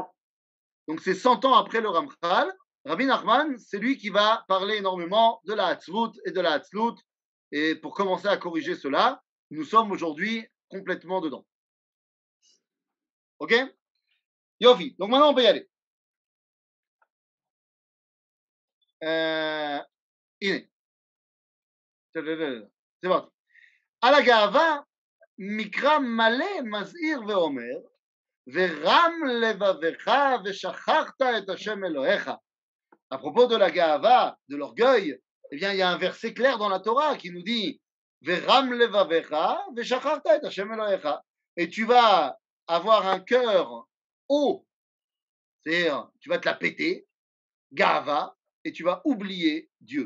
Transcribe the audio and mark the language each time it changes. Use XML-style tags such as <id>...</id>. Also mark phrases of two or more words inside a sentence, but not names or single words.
<fr>Donc c'est 100 ans après le Ramchal. Rabbi Nachman, c'est lui qui va parler énormément de la Hatzvut et de la Hatzlut. Et pour commencer à corriger cela, nous sommes aujourd'hui complètement dedans. Ok? Yofi. Donc maintenant on peut y aller.</fr> <he>הנה. זה ברור. על הגאווה, מקרא מלא מזהיר ואומר, ורם לבבך ושכחת את השם אלוהיך.</he> <fr>À propos de la ga'ava, de l'orgueil, eh bien, il y a un verset clair dans la Torah qui nous dit</fr> <he>ורם לבבך ושכחת את השם אלוהיך.</he> <fr>Et tu vas avoir un cœur haut, c'est-à-dire tu vas te la péter, ga'ava, et tu vas oublier Dieu.</fr>